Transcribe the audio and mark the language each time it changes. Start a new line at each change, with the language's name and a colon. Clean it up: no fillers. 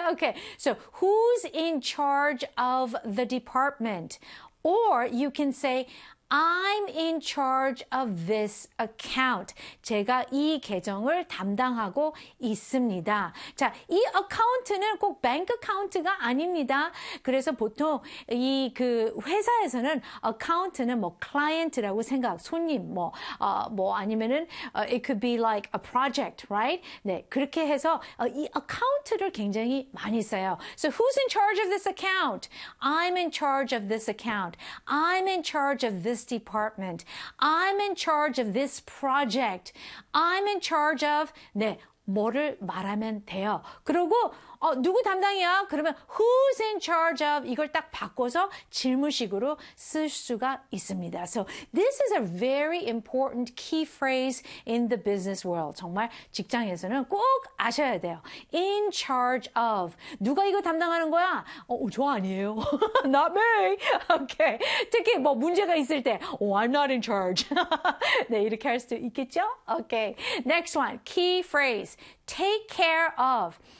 English: Okay, so who's in charge of the department? Or you can say, I'm in charge of this account.
Korean: 제가 이 계정을 담당하고 있습니다. 자, 이 account는 꼭 bank account가 아닙니다. 그래서 보통 이 그 회사에서는 account는 뭐 client라고 생각, 손님, 뭐 아니면은
English: it could be like a project, right?
Korean: 네, 그렇게 해서 이 account를 굉장히 많이 써요.
English: So who's in charge of this account? I'm in charge of this account. I'm in charge of this department. I'm in charge of this project. I'm in charge of
Korean: 네, 뭐를 말하면 돼요. 그리고 누구 담당이야? 그러면
English: who's in charge of
Korean: 이걸 딱 바꿔서 질문식으로 쓸 수가 있습니다.
English: So this is a very important key phrase in the business world.
Korean: 정말 직장에서는 꼭 아셔야 돼요.
English: In charge of
Korean: 누가 이거 담당하는 거야? 저 아니에요.
English: Not me. Okay.
Korean: 특히 뭐 문제가 있을 때
English: I'm not in charge.
Korean: 네 이렇게 할 수도 있겠죠?
English: Okay. Next one. Key phrase. Take care of.